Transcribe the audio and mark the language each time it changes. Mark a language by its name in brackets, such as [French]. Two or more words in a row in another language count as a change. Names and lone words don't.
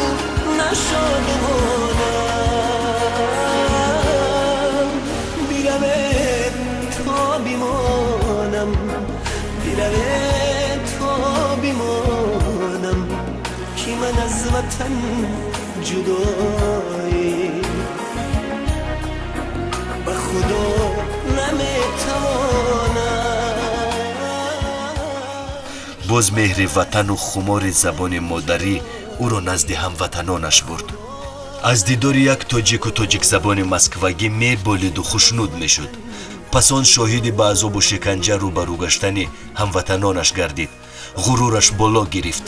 [Persian] نشادمانم بیرم تا بیمانم بیرم تا بیمانم که من از وطن جدایی به خدا نمیتوانم. [Tajik] боз меҳри ватану хумори забони модарӣ ӯро назди ҳамватанонаш бурд. аз дидори як тоҷику тоҷикзабони москвагӣ меболиду хушнуд мешуд. пас он шоҳиди ба азобу шиканҷа рӯбарӯ гаштани ҳамватанонаш гардид. ғурураш боло гирифт.